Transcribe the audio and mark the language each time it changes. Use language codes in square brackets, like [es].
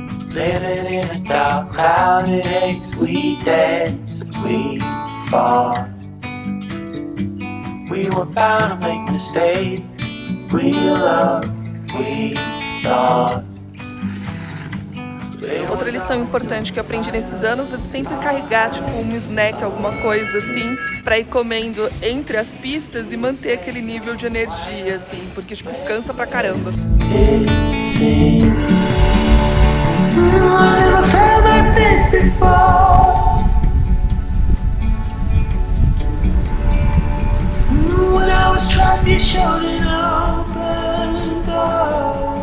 [en] Living in a dark, clouded haze, we dance, we fall. We were bound to make mistakes, we loved, we thought. [pt] Outra lição importante que eu aprendi nesses anos é de sempre carregar, tipo, um snack, alguma coisa assim, pra ir comendo entre as pistas e manter aquele nível de energia, assim, porque, tipo, cansa pra caramba. [en] I never felt like this before. When I was trapped, you showed an open door.